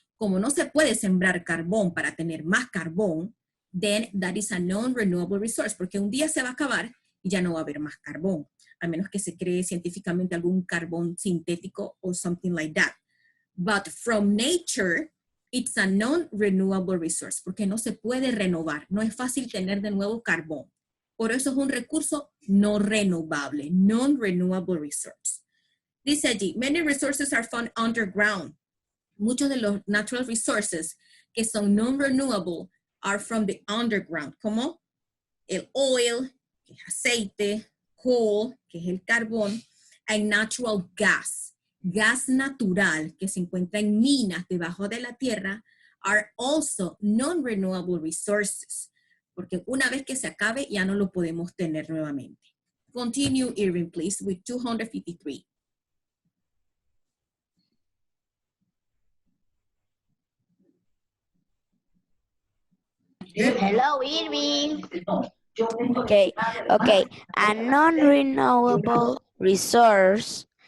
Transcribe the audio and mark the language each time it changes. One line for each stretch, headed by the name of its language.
Spanish: Como no se puede sembrar carbón para tener más carbón,
English: then that is a non-renewable resource,
Spanish: porque un día se va a acabar y ya no va a haber más carbón, a menos que se cree científicamente algún carbón sintético o
English: something like that. But from nature, it's a non-renewable resource,
Spanish: porque no se puede renovar. No es fácil tener de nuevo carbón. Por eso es un recurso no renovable,
English: non-renewable resource.
Spanish: Dice allí,
English: many resources are found underground.
Spanish: Muchos de los
English: natural resources
Spanish: que son
English: non-renewable are from the underground,
Spanish: como el oil, que es aceite, coal, que es el carbón,
English: and natural gas.
Spanish: Gas natural que se encuentra en minas debajo de la tierra
English: are also non-renewable resources,
Spanish: porque una vez que se acabe ya no lo podemos tener nuevamente.
English: Continue, Irving, please, with 253. Hello, Irving. Okay. A non-renewable resource